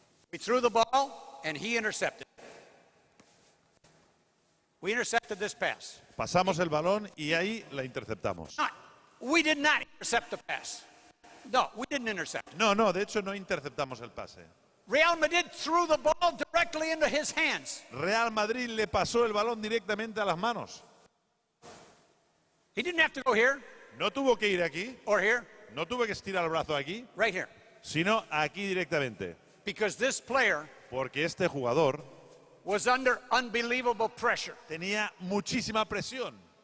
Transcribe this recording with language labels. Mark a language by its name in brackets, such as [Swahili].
[English] We threw the ball and he intercepted. We intercepted this pass. [Spanish] Pasamos el balón y ahí la interceptamos. [English] We did not intercept the pass. No, we didn't intercept. [Spanish] No, de hecho no interceptamos el pase. [English] Real Madrid threw the ball directly into his hands. [Spanish] Real Madrid le pasó el balón directamente a las manos. [English] He didn't have to go here [Spanish] No tuvo que ir aquí, [English] or here, [Spanish] no tuve que estirar el brazo aquí, [English] right here. [Spanish] sino aquí directamente. [English] Because this player [Spanish] Porque este jugador [English] was under unbelievable pressure. [Spanish] tenía muchísima presión.